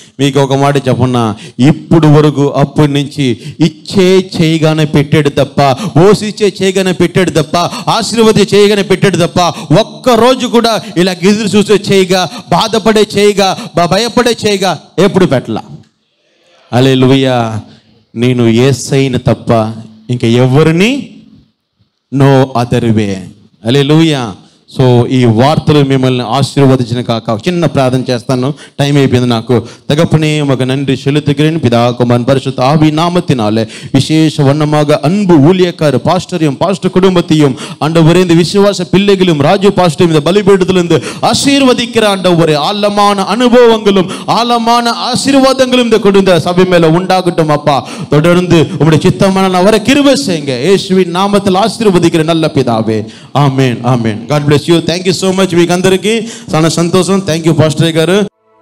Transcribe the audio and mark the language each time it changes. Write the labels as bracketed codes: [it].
[te] మీకు ఒక మాట చెప్పన్నా, ఇప్పుడు వరకు అప్పటి నుంచి ఇచ్చే చేయగానే పెట్టాడు తప్ప, పోషిచ్చే చేయగానే పెట్టాడు తప్ప, ఆశీర్వది చేయగానే పెట్టాడు తప్ప, ఒక్కరోజు కూడా ఇలా ఎదురు చూసే చేయగా, బాధపడే చేయగా, భయపడే చేయగా ఎప్పుడు పెట్టలా. హల్లెలూయా. నేను యేసయ్యని తప్ప ఇంకా ఎవరిని [en] No other way. [te] హల్లెలూయా. సో ఈ వార్తలు మిమ్మల్ని ఆశీర్వదించిన కాక చిన్న ప్రార్థన చేస్తాను, టైం అయిపోయింది నాకు. [ta] தகப்பனே உமக்கு நன்றி செலுத்துகிறேன். பிதா குமாரன் பரிசுத்த ஆவி நாமத்தினாலே விசேஷ வண்ணமாக அன்பு ஊழியக்காரர் பாஸ்டரையும் பாஸ்டர் குடும்பத்தையும் ஆண்டவரே, இந்த விசுவாச பிள்ளைகளும் ராஜு பாஸ்டரையும் இந்த பலிபீடத்திலிருந்து ஆசீர்வதிக்கிற ஆண்டவரே, ஆழமான அனுபவங்களும் ஆழமான ஆசீர்வாதங்களும் இந்த கொடுத்த சபை மேல உண்டாகட்டும் அப்பா. தொடர்ந்து உங்களுடைய சித்தமான வர கிருபை செய்யுங்க. இயேசுவின் நாமத்தில் ஆசீர்வதிக்கிற நல்ல பிதாவே. [te] ఆమేన్. ఆమేన్. [en] God bless you. Thank you so much. [te] మీకు అందరికీ చాలా సంతోషం. [en] thank you [te] పాస్టర్ గారు.